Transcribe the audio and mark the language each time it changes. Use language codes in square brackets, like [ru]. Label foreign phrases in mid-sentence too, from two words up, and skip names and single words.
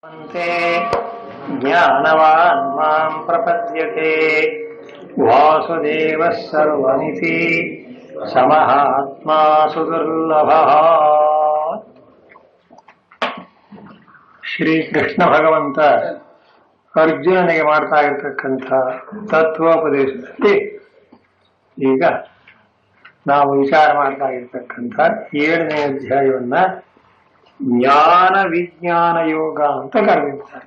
[sa] अन्ते ज्ञानवान् मां प्रपद्यते वासुदेवः सर्वमिति समहात्मा सुदुर्लभः. [kn] ಶ್ರೀಕೃಷ್ಣ ಭಗವಂತ ಅರ್ಜುನನಿಗೆ ಮಾಡ್ತಾ ಇರತಕ್ಕಂಥ ತತ್ವೋಪದೇಶದಲ್ಲಿ ಈಗ ನಾವು ವಿಚಾರ ಮಾಡ್ತಾ ಇರತಕ್ಕಂಥ 7ನೇ ಅಧ್ಯಾಯವನ್ನ ಜ್ಞಾನ ವಿಜ್ಞಾನ ಯೋಗ ಅಂತ ಕರೆದಿರ್ತಾರೆ.